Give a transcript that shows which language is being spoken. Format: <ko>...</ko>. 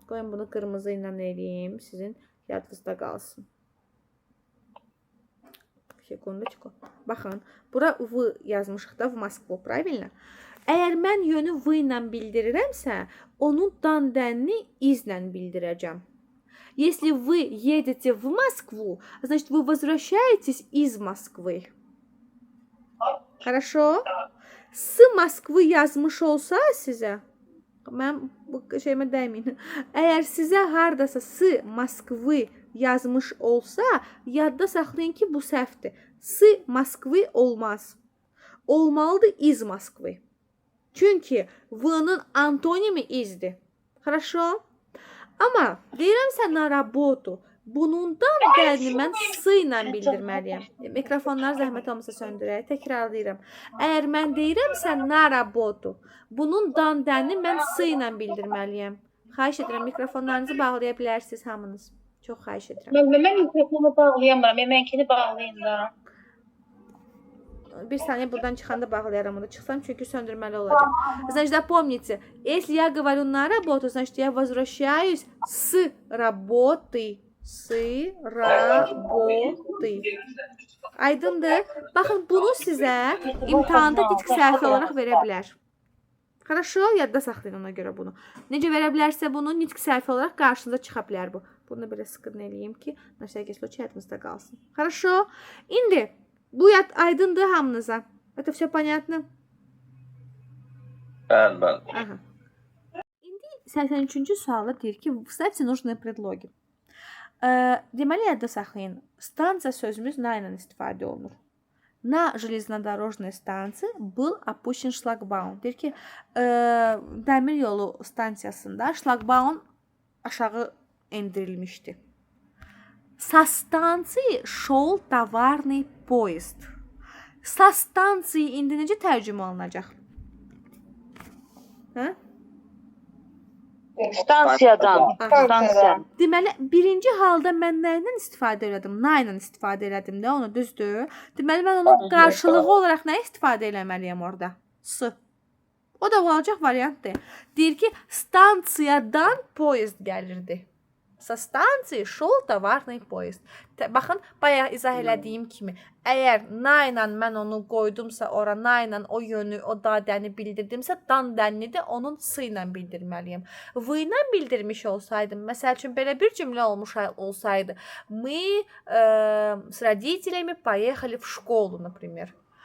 <az>Qoyun bunu qırmızı ilə eləyim, sizin yadınızda qalsın. Sekundочку. Baxın, bura v yazmışıq da v Moskvu,</az> <ru>правильно?</ru> <az>Əgər mən yönü v ilə bildirirəmsə, onun dan dənini izlə bildirəcəm.</az> <ru>Если вы едете в Москву, значит, вы возвращаетесь из Москвы. Хорошо?</ru> <az>S Moskvı yazmış olsa sizə, mən bu şeyimə dəyməyin. Əgər sizə hardasa S Moskvı yazmış olsa, yadda saxlayın ki, bu səhvdir. S Moskvı olmaz. Olmalıdır iz Moskvı. Çünki V-nın antonimi izdir.</az> <ru>Хорошо?</ru> <az>Amma deyirəmsə</az> <ru>na работу.</ru> <az>Bunundan dəlini mən s ilə bildirməliyəm. Mikrofonları zəhmət olmasa söndürək. Təkrarlayıram. Əgər mən deyirəmsə</az> <ru>na работу,</ru> <az>bunun dan dəlini mən s ilə bildirməliyəm. Xahiş edirəm, mikrofonlarınızı bağlaya bilərsiniz hamınız. Çox xahiş edirəm. Mən mikrofonu bağlayamıram. Mənkini bağlayın da. Bir saniye buradan çıxanda bağlayaram onu. Çıxsam çünki söndürməli olacaq.</az> <ru>Значит, запомните, если я говорю на работу, значит, я возвращаюсь с работы. S работы.</ru> <az>Aydındır? Baxın, bunu sizə imtahanda nitq səhvi olaraq verə bilər.</az> <ru>Хорошо?</ru> <az>Yadda saxlayın ona görə bunu. Necə verə bilərsə bunu nitq səhvi olaraq qarşınıza çıxa bilər bu. Bunu belə sıqırın eləyim ki,</az> <ru>на всякий случай</ru> <az>yadınızda qalsın.</az> <ru>Хорошо?</ru> <az>İndi bu aydındır hamınıza.</az> <ru>Это все понятно?</ru> <az>Bəli. Aha. İndi 83-cü suala deyir ki,</az> <ru>вставьте нужные предлоги.</ru> <az>Deməli, yadda saxlayın. Станция sözümüz na ilə istifadə olunur.</az> <ru>На железнодорожной станции был опущен шлагбаум.</ru> <az>Deyir ki, dəmir yolu stansiyasında şlagbaum aşağı endirilmişdi.</az> <ru>Со станции шел товарный поезд. Со станции</ru> <az>indi necə tərcümə olunacaq? Hə? Stansiyadan. Stansiya. Deməli, birinci halda mən nə ilə istifadə elədim? Na ilə istifadə elədim də, onu düzdür? Deməli, mən onun qarşılığı olaraq nə istifadə eləməliyəm orada? S. O da olacaq variantdır. Deyir ki, stansiyadan poyezd gəlirdi.</az> <ru>Со станции шел товарный поезд.</ru> <az>Baxın, bayaq izah elədiyim kimi, əgər na ilə mən onu qoydumsa ora, na ilə o yönü, o dadəni bildirdimsə, dan dənini də onun s ilə bildirməliyim. V ilə bildirmiş olsaydım, məsəl üçün belə bir cümlə olmuş olsaydı,</az> <ru>мы с родителями поехали в школу, например.</ru>